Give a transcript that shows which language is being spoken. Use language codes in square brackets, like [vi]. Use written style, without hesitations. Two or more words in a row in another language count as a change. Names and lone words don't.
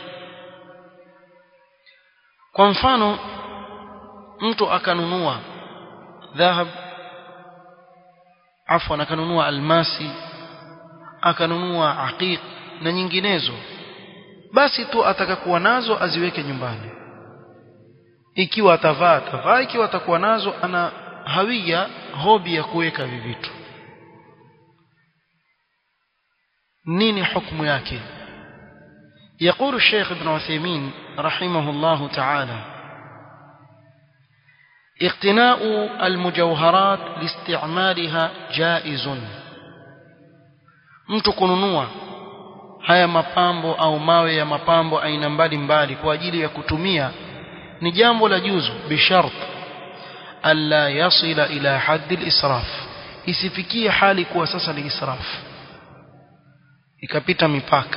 [sw] Kwa mfano mtu akanunua dhahab, akanunua almasi, akanunua aqiq na nyinginezo, basi tu atakakuwa nazo aziweke nyumbani. Ikiwa atavaa, ikiwa atakuwa nazo ana hawia hobi ya kuweka vitu, nini hukumu yake? [ar] يقول الشيخ ابن عثيمين رحمه الله تعالى: اقتناء المجوهرات لاستعمالها جائز. [sw] mtu kununua haya mapambo au mawe ya mapambo aina mbalimbali kwa ajili ya kutumia ni jambo la juzu, [ar] بشرط ألا يصل إلى حد الإسراف, [sw] isifikie hali kuwa sasa ni israf, ikapita mipaka.